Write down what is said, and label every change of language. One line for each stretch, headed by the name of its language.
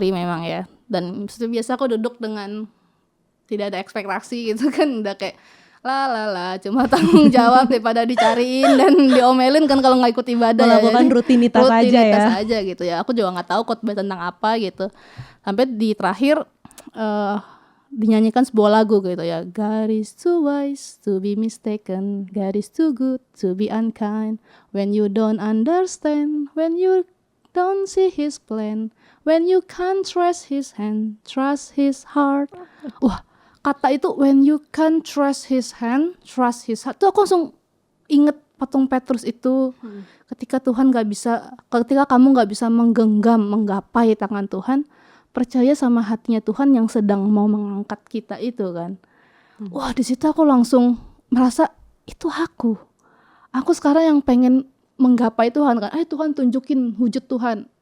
Indonesian: hari memang ya. Dan biasa aku duduk dengan tidak ada ekspektasi gitu kan, udah kayak la cuma tanggung jawab daripada dicariin dan diomelin kan kalau nggak ikut ibadah ya. Melakukan Jadi, rutinitas aja ya. aja gitu ya. Aku juga nggak tahu khotbah tentang apa gitu. Sampai di terakhir dinyanyikan sebuah lagu gitu ya.
English: God is too wise to be mistaken, God is too good to be unkind. When you don't understand, when you don't see his plan, when you can't trust his hand, trust his heart.
Indonesian: Wah, kata itu
English: when you can't trust his hand, trust his heart.
Indonesian: Tuh aku langsung inget patung Petrus itu. Ketika ketika kamu nggak bisa menggenggam, menggapai tangan Tuhan, percaya sama hatinya Tuhan yang sedang mau mengangkat kita itu kan. Wah, di situ aku langsung merasa itu aku. Aku sekarang yang pengen menggapai Tuhan kan. Tuhan tunjukin wujud Tuhan.